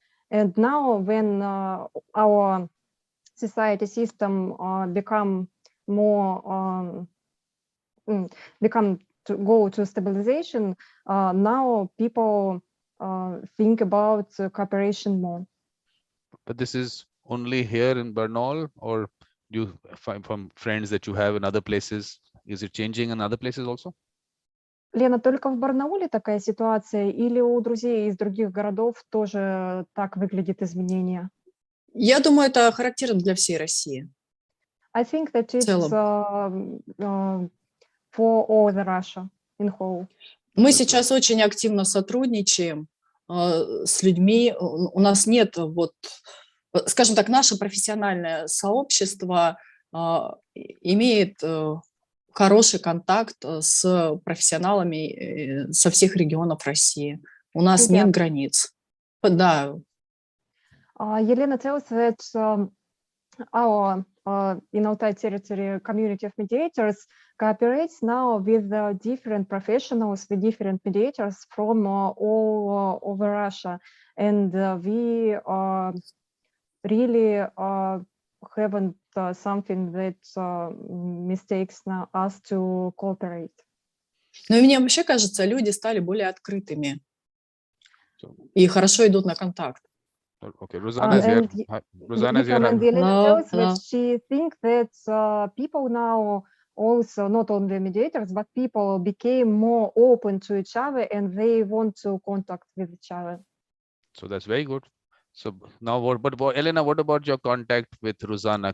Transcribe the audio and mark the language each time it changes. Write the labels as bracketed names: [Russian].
[English] And now when our society system become more, become to go to stabilization, now people think about cooperation more. But this is only here in Barnaul, or do you find from friends that you have in other places? Is it changing in other places also? [Russian] Лена, только в Барнауле такая ситуация, или у друзей из других городов тоже так выглядит изменение? Я думаю, это характерно для всей России. [English] I think that it's for all the Russia in whole. [Russian] Мы сейчас очень активно сотрудничаем с людьми. У нас нет, вот, скажем так, наше профессиональное сообщество имеет хороший контакт с профессионалами со всех регионов России. У нас нет границ. Да. [English] Елена tells that our in Altai territory community of mediators cooperates now with different professionals, with different mediators from all over Russia, and we really haven't something that mistakes now us to cooperate. [Russian] Но мне вообще кажется, люди стали более открытыми и хорошо идут на контакт. [English] Okay, Rosanna is here. Rosanna is here. And Elena tells that she thinks that people now also, not only mediators, but people became more open to each other and they want to contact with each other. So that's very good. So now but Elena, what about your contact with Rosanna?